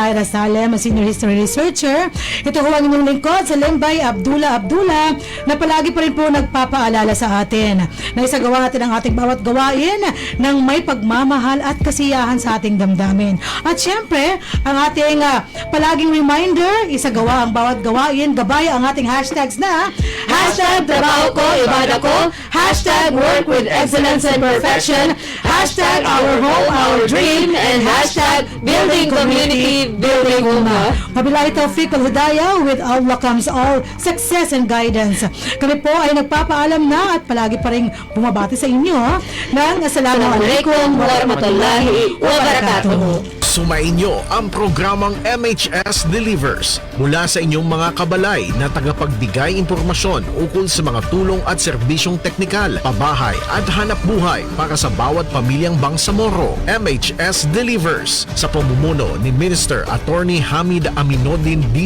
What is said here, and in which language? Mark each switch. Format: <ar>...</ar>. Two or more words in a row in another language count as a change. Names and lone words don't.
<tl>Naira Salem,</tl> <en>Senior History Researcher.</en> <tl>Ito ho ang inyong lingkod sa Limbay Abdullah na palagi pa rin po nagpapaalala sa atin na isagawa natin ang ating bawat gawain ng may pagmamahal at kasiyahan sa ating damdamin. At syempre, ang ating palaging reminder, isagawa ang bawat gawain, gabay ang ating hashtags na Trabaho ko, ibada ko,</tl> <en>#work with excellence and perfection, #our home, our dream, and building community, building Ummah.</en> <ar>وبالله التوفيق والهداية,</ar> <en>with Allah comes all success and guidance.</en> <tl>Kami po ay nagpapaalam na at palagi pa rin bumabati sa inyo ng Assalamualaikum</tl> <ar>ورحمة الله وبركاته.</ar> <tl>Sumainyo ang programang MHS Delivers mula sa inyong mga kabalay na tagapagbigay impormasyon ukol sa mga tulong at serbisyong teknikal, pabahay at hanap buhay para sa bawat pamilyang Bangsamoro. MHS Delivers sa pamumuno ni Minister Attorney Hamid Aminuddin D.</tl>